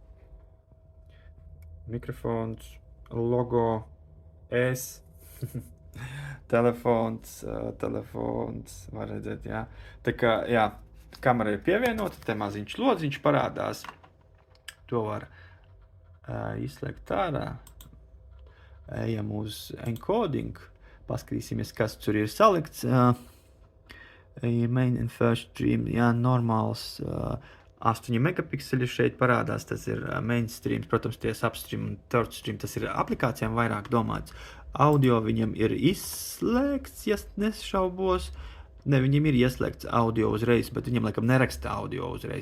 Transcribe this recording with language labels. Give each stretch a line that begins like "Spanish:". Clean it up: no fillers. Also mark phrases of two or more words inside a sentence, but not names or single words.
Latvian: Mikrofons, logo, telefons, var redzēt, jā. Tā kā, jā, kamera ir pievienota, te maziņš lodziņš parādās. To var izslēgt ārā. Ejam uz encoding, paskatīsimies, kas tur ir salikts.
English: Main and first stream,
Latvian: jā, normāls 8 megapikseli šeit parādās, tas ir
English: main streams,
Latvian: protams, tie substream un
English: third stream,
Latvian: tas ir aplikācijām vairāk domāts. Audio viņam ir izslēgts, ja nešaubos. Ne, viņam ir ieslēgts audio uzreiz, bet viņam laikam neraksta audio uzreiz.